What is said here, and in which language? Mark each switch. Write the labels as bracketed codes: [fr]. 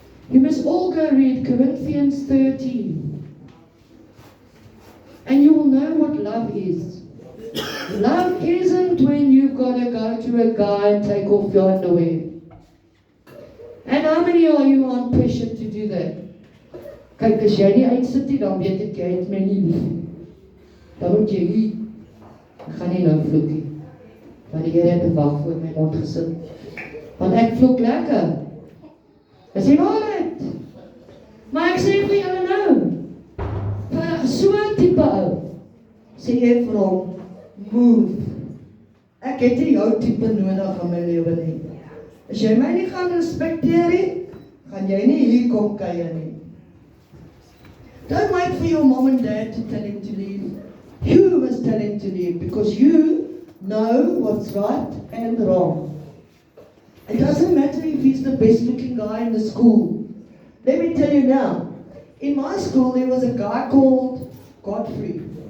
[en] You must all go read Corinthians 13. And you will know what love is. Love isn't when you've got to go to a guy and take off your underwear. And how many are you on pressure to do that? [af] Kyk, as jy nie uitsit nie, dan weet ek jy het my nie lief. Dan moet jy nie, ek gaan nie nou vloek nie. Want die Here het 'n wag voor my mond gesit. Want ek vloek lekker. Is die waarheid. Maar ek sê vir julle nou, vir so 'n tipe ou, sê jy vir hom, move. Ek het nie jou tipe nodig in my lewe nie. As jy my nie gaan respekteer nie, gaan jy nie hier kom kuier nie. [en] Don't wait for your mom and dad to tell him to leave. You must tell him to leave because you know what's right and wrong. It doesn't matter if he's the best looking guy in the school. Let me tell you now, in my school there was a guy called Godfrey.